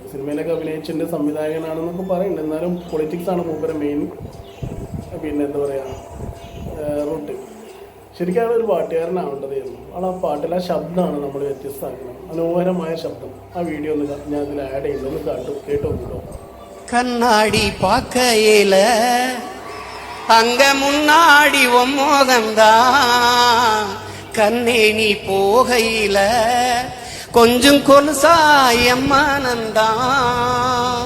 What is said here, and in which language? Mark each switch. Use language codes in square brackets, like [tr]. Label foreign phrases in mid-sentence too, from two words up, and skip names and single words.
[ml] സിനിമയിലൊക്കെ അഭിനയിച്ചിട്ടുണ്ട്, സംവിധായകനാണെന്നൊക്കെ പറയുന്നുണ്ട്. എന്നാലും പൊളിറ്റിക്സാണ് മൂപ്പരെ മെയിൻ, പിന്നെ എന്താ പറയുക, റൂട്ട്. ശരിക്കും അയാളൊരു പാട്ടുകാരനാവേണ്ടതായിരുന്നു. ആ പാട്ടിലെ ശബ്ദമാണ് നമ്മൾ വ്യത്യസ്തമാക്കുന്നത്, മനോഹരമായ ശബ്ദം. ആ വീഡിയോ ഒന്ന് ഞാൻ ഇതിൽ ആഡ് ചെയ്യുന്നത് കേട്ടോ. [ta] கண்ணாடி பார்க்கையில அங்க முன்னாடி ஒம்மோகந்தான் கண்ணே நீ போகையில கொஞ்சம் கொலுசாயம்மானந்தான்